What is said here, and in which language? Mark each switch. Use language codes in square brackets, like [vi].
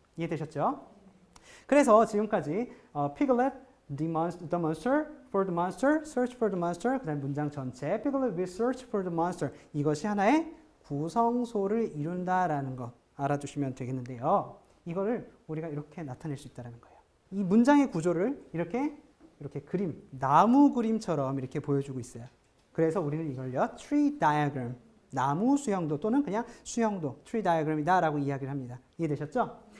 [ko] 이해되셨죠? 그래서 지금까지 Piglet, the monster, for the monster, search for the monster, 그 다음 문장 전체 [en] Piglet will search for the monster [ko] 이것이 하나의 구성소를 이룬다라는 것 알아두시면 되겠는데요. 이거를 우리가 이렇게 나타낼 수 있다는 거예요. 이 문장의 구조를 이렇게 그림, 나무 그림처럼 이렇게 보여주고 있어요. 그래서 우리는 이걸요, tree diagram, 나무 수형도 또는 그냥 수형도, tree diagram이다라고 이야기를 합니다. 이해되셨죠?